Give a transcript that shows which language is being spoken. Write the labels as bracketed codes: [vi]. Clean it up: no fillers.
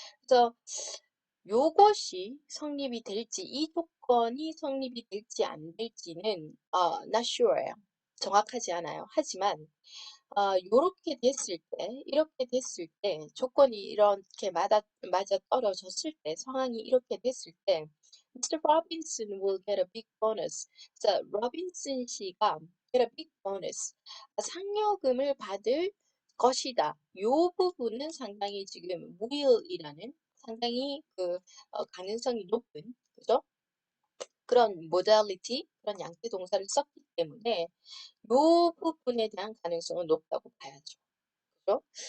[ko] 그래서 요것이 성립이 될지, 이 조건이 성립이 될지 안 될지는 [en] not sure [ko] 예요. 정확하지 않아요. 하지만 요렇게 됐을 때, 이렇게 됐을 때, 조건이 이렇게 맞아 떨어졌을 때, 상황이 이렇게 됐을 때, Mr. [en] Robinson will get a big bonus. [ko] 자, 로빈슨 씨가 [en] get a big bonus. [ko] 상여금을 받을 것이다. 요 부분은 상당히 지금 will이라는 상당히 가능성이 높은, 그죠? 그런 modality, 그런 양태 동사를 썼기 때문에 요 부분에 대한 가능성은 높다고 봐야죠. 그죠?